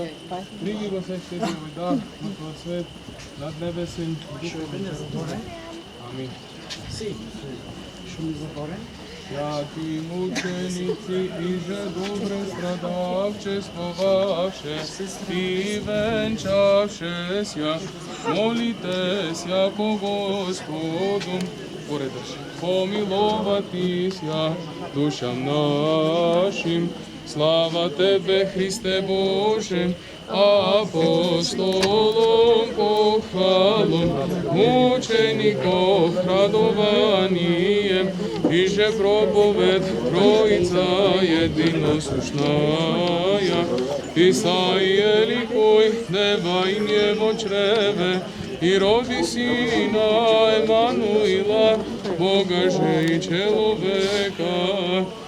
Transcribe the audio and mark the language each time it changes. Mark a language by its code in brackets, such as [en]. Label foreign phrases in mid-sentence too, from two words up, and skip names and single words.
[mk] Прими го се щедри овој дар во Твојот свет над небесен и духовен жртвеник. [cu] Амин. Святи мученици, иже добре страдавчествовавше и венчавшеся, молитеся ко Господу, помиловатися душам нашим. Слава Тебе, Христе Боже, апостолом похвалом, мучеников радование, иже проповед Троица единосушная, Исаия ликуй, дева и нево чреве, и роди Сина Емануила, Бога же и человека.